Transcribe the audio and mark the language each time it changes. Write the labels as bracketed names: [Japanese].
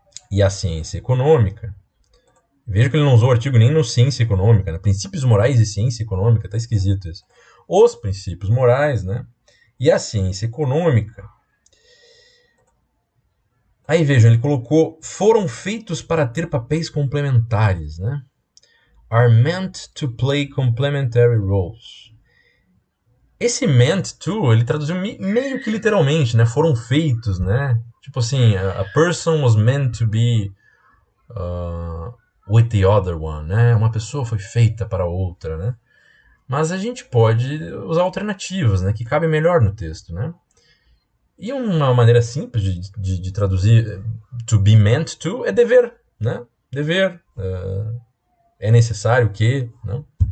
[Portuguese] E a ciência econômica. Veja que ele não usou o artigo nem no ciência econômica, né? Princípios morais e ciência econômica, tá esquisito isso. Os princípios morais, né? E a ciência econômica Aí vejam, ele colocou foram feitos para ter papéis complementares, né? [English] Are meant to play complementary roles. [Portuguese] Esse [English] meant to, [Portuguese] ele traduziu meio que literalmente, né? Foram feitos, né? Tipo assim, [English] a person was meant to be with the other one, né? [Portuguese] Uma pessoa foi feita para outra, né? Mas a gente pode usar alternativas, né? Que cabem melhor no texto, né? E uma maneira simples de traduzir [English] to be meant to [Portuguese] é dever, né? Dever, é necessário que, né?